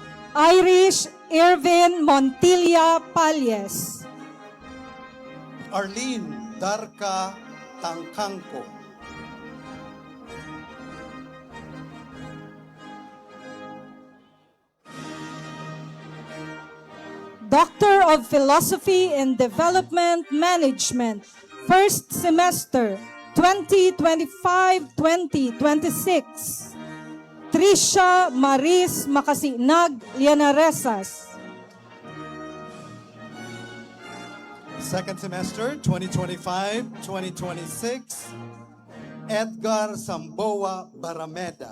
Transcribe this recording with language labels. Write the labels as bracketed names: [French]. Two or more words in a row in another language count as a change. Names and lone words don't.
[English] Irish Irvin Montilla Palles. Arlene Darka Tangkangko. Doctor of Philosophy in Development Management, first semester, 2025-2026. Tricia Maris Makasinag Lianaresas. Second semester, 2025-2026. Edgar Samboa Barameda.